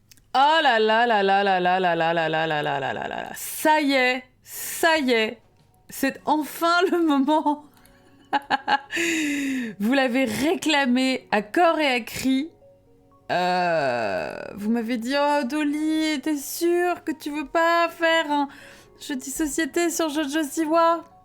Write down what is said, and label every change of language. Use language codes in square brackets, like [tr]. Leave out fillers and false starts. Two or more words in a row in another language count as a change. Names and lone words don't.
[fr] Oh là là là là là là là là là là là là là là là. Ça y est, c'est enfin le moment. Vous l'avez réclamé à corps et à cri. Vous m'avez dit, oh Dolly, t'es sûre que tu veux pas faire un Jeudi Société sur Jojo Siwa?